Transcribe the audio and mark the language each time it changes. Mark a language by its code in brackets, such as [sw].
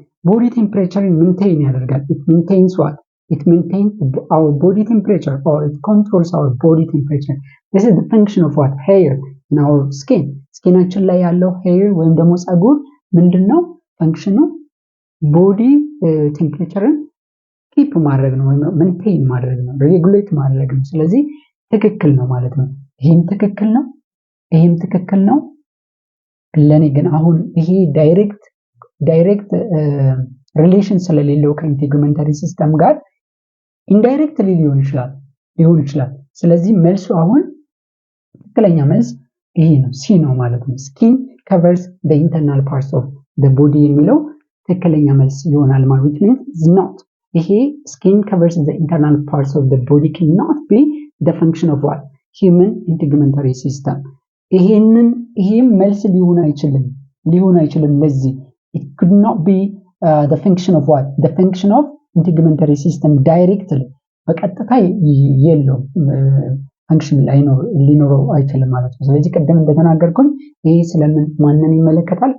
[en] body temperature maintain [am] ያደርጋል. [en] It maintains what? It maintains our body temperature or it controls our body temperature. This is the function of what? Hair in our skin. [am] ስኪናችን ላይ ያለው hair ወይም ደግሞ ፀጉር ምንድነው ፈንክሽኑ? ቦዲ ቴምፕሬቸርን ኪፕ ማድረግ ነው ወይም ሜንቴን ማድረግ ነው፣ ሬጉሌት ማድረግ ነው። ስለዚህ ትክክል ነው ማለት ነው። ይሄም ትክክል ነው፣ ይሄም ትክክል ነው። ለኔ ግን አሁን ይሄ ዳይሬክት ሪሌሽን ስለሌለው ከኢንቲግመንተሪ ሲስተም ጋር ኢንዳይሬክትሊ ሊሆን ይችላል። ስለዚህ መልሱ አሁን ትክክለኛ መልስ ይሄ ነው፣ ሲ ነው ማለት ነው። ስኪን [en] covers the internal parts of the body [am] የሚለው ትክክለኛ መልስ ይሆናል ማለት ነው። which means is not ይሄ [en] skin covers the internal parts of the body cannot be the function of what? Human integumentary system. [am] ይሄም መልስ ሊሆን አይችልም ለዚህ [en] it could not be the function of what? The function of integumentary system directly [am] በቀጥታ የለው ፈንክሽን ሊኖረው አይችልም ማለት ነው። ስለዚህ ቀደም እንደተናገርኩኝ ይሄ ስለምን ማንን ይመለከታል?